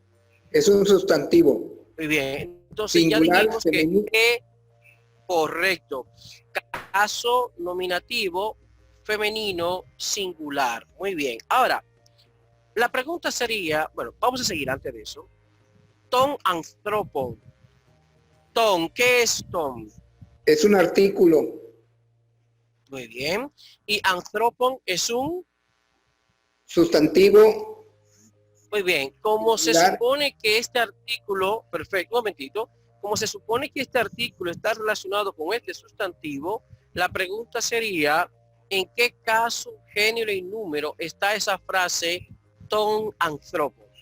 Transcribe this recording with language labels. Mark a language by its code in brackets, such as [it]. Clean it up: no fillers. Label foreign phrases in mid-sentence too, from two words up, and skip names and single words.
[es] Es un sustantivo. Muy bien. Entonces, singular, ya dijimos que correcto. Caso nominativo femenino singular. Muy bien. Ahora, La pregunta sería, bueno, vamos a seguir antes de eso. [el] Τὸν ἄνθρωπον. [es] Ton, ¿qué es ton? Es un artículo. Muy bien. Y anthropon es un... Sustantivo. Muy bien. Como se Singular. supone que este artículo, perfecto, un momentito. Como se supone que este artículo está relacionado con este sustantivo, la pregunta sería, ¿en qué caso, género y número está esa frase [el] τὸν ἄνθρωπον?